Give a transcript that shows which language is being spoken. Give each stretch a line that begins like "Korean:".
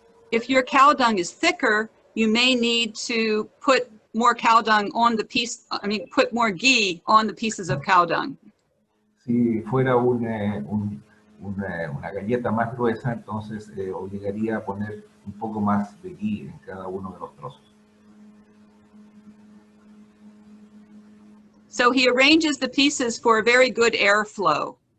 English: If your cow dung is thicker, you may need to put more cow dung on the piece, put more ghee on the pieces of cow dung.
Spanish: Si fuera una galleta más gruesa, entonces obligaría a poner un poco más de ghee en cada uno de los trozos.
English: So he arranges the pieces for a very good airflow.